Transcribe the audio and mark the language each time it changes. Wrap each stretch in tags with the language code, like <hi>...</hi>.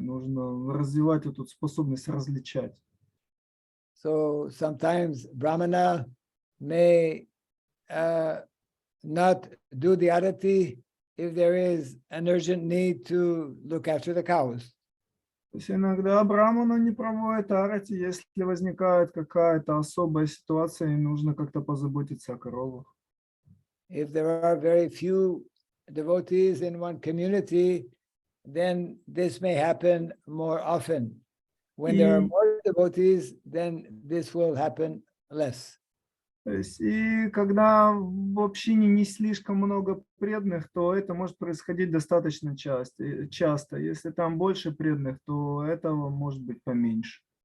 <ru>Нужно развивать эту способность различать.</ru> <en>So sometimes Brahmana may not do the arati if there is an urgent need to look after the cows.</en> <ru>То есть иногда брамана не проводит арати, если возникает какая-то особая ситуация и нужно как-то позаботиться о коровах.</ru> <en>If there are very few devotees in one community, then this may happen more often. When there are more devotees, then this will happen less.</en> <ru>То есть, и когда в общине не слишком много преданных, то это может происходить достаточно часто. Если там больше преданных, то этого может быть поменьше.</ru>